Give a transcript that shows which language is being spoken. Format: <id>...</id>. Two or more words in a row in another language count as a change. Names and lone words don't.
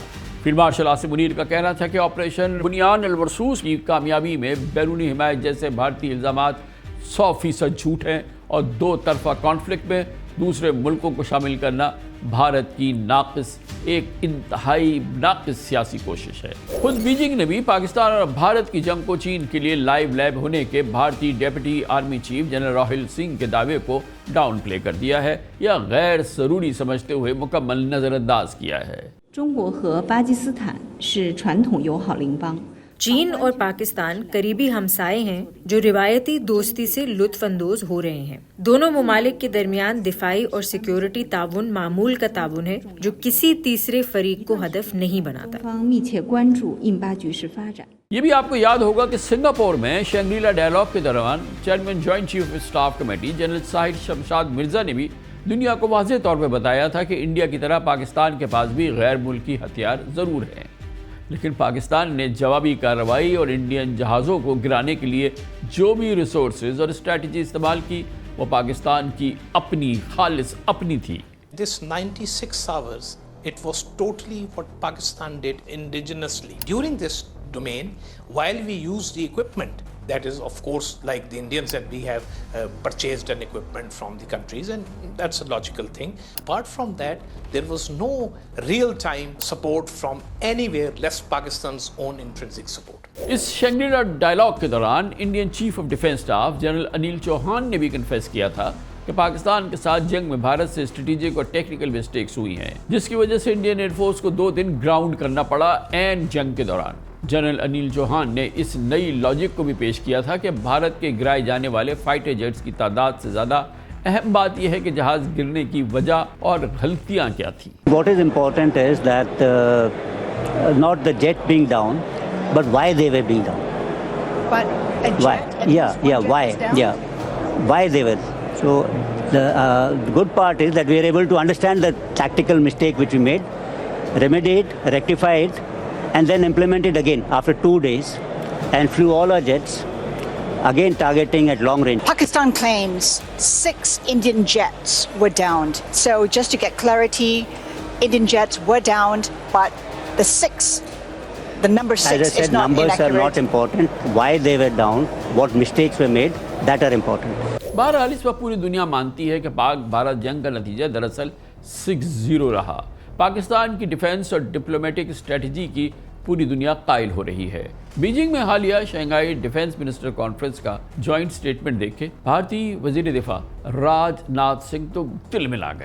<ur>فیلڈ مارشل عاصم منیر کا کہنا تھا کہ آپریشن بنیان المرصوص کی کامیابی میں بیرونی حمایت جیسے بھارتی الزامات 100% جھوٹ ہیں اور دو طرفہ کانفلکٹ میں دوسرے ملکوں کو شامل کرنا بھارت کی ایک انتہائی ناقص سیاسی کوشش ہے. خود بیجنگ نے بھی پاکستان اور بھارت کی جنگ کو چین کے لیے</ur> <en>live lab</en> <ur>ہونے کے بھارتی</ur> <en>deputy army chief</en> <ur>جنرل راہل سنگھ کے دعوے کو</ur> <en>down play</en> <ur>کر دیا ہے یا غیر ضروری سمجھتے ہوئے مکمل نظرانداز کیا ہے.</ur> <zh>中国和巴基斯坦是传统友好邻邦。</zh> <ur>چین اور پاکستان قریبی ہمسائے ہیں جو روایتی دوستی سے لطف اندوز ہو رہے ہیں. دونوں ممالک کے درمیان دفاعی اور سیکیورٹی تعاون معمول کا تعاون ہے جو کسی تیسرے فریق کو ہدف نہیں بناتا.</ur> <zh>方密切关注印巴局势发展。</zh> <ur>یہ بھی آپ کو یاد ہوگا کہ سنگاپور میں شنگریلا ڈائیلاگ کے دوران</ur> <en>Chairman Joint Chief of Staff Committee</en> <ur>جنرل ساحد شمشاد مرزا نے بھی دنیا کو واضح طور پر بتایا تھا کہ انڈیا کی طرح پاکستان کے پاس بھی غیر ملکی ہتھیار ضرور ہیں، لیکن پاکستان نے جوابی کارروائی اور انڈین جہازوں کو گرانے کے لیے جو بھی ریسورسز اور اسٹریٹیجی استعمال کی وہ پاکستان کی اپنی خالص اپنی تھی.</ur> <en>This 96 hours, it was totally what Pakistan did indigenously. During this domain, while we used the equipment, that is of course like the Indians, and we have purchased an equipment from the countries, and that's a logical thing. Apart from that, there was no real-time support from anywhere less Pakistan's own intrinsic support.</en> <ur>اس شنگریلا ڈائیلاگ کے دوران</ur> <en>Indian Chief of Defence Staff</en> <ur>جنرل انیل چوہان نے بھی کنفیس کیا تھا کہ پاکستان کے ساتھ جنگ میں بھارت سے اسٹریٹیجک اور</ur> <en>technical mistakes</en> <ur>ہوئی ہیں، جس کی وجہ سے</ur> <en>Indian Air Force</en> <ur>کو 2 دن گراؤنڈ کرنا پڑا اینڈ جنگ کے دوران. جنرل انیل چوہان نے اس نئی لاجک کو بھی پیش کیا تھا کہ بھارت کے گرائے جانے والے</ur> <en>fighter jets</en> <ur>کی تعداد سے زیادہ اہم بات یہ ہے کہ جہاز گرنے کی وجہ اور غلطیاں کیا تھی.</ur> <en>What is important is that not the jet being down, but why they were being down. But a jet Why? and Yeah, just one yeah. jet Why? is down? Yeah. Why they were. So the good part is that we are able to understand the tactical mistake which we made, remedy it, rectify it, and then implement it again after 2 days, and flew all our jets, again targeting at long range. Pakistan claims 6 Indian jets were downed. So just to get clarity, Indian jets were downed, but the number 6 As I said, is not numbers inaccurate. are not important. Why they were down, what mistakes were made, that are important.</en> <ur>بہرحال اس وقت پوری دنیا مانتی ہے کہ پاک بھارت جنگ کا نتیجہ دراصل 6-0 رہا. پاکستان کی ڈیفنس اور</ur> <en>diplomatic strategy</en> <ur>کی پوری دنیا قائل ہو رہی ہے. بیجنگ میں حالیہ شنگھائی</ur> <en>defence minister conference</en> <ur>کا</ur> <en>joint statement</en> <ur>دیکھے بھارتی وزیر دفاع راجناتھ سنگھ تو دل ملا گئے.</ur>